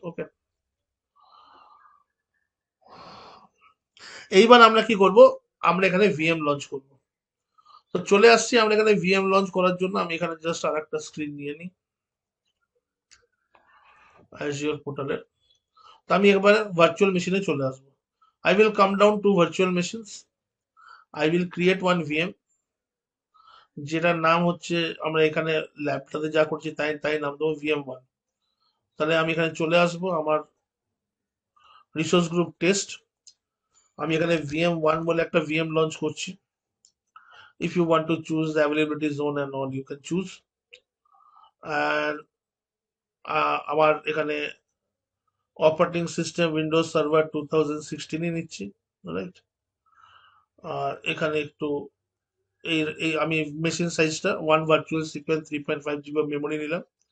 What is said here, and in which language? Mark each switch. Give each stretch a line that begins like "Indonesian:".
Bangla: ওকে, এইবার আমরা কি করব? আমরা এখানে ভিএম লঞ্চ করব। তো চলে আসছি আমরা এখানে ভিএম লঞ্চ করার জন্য। আমি এখানে জাস্ট আর একটা স্ক্রিন নিয়ে নিই অ্যাজিওর পোর্টালের। তো আমি একবার ভার্চুয়াল মেশিনে চলে আসবো।
English: I will come down to virtual machines. I will create one VM,
Bangla: যেটার নাম হচ্ছে, আমরা এখানে ল্যাবটাতে যা করছি তাই তাই নাম দেবো VM1। তাহলে আমি এখানে চলে আসবো আমার রিসোর্স গ্রুপ টেস্ট। আমি এখানে VM1 বলে একটা VM লঞ্চ করছি।
English: If you want to choose the availability zone and all, you can choose.
Bangla: আর আমার এখানে অপারেটিং সিস্টেম উইন্ডোজ সার্ভার 2016 নিচ্ছি, রাইট। আর এখানে একটু এই আমি মেশিন সাইজটা 1 ভার্চুয়াল সিপিএন 3.5 GB মেমোরি নিলাম।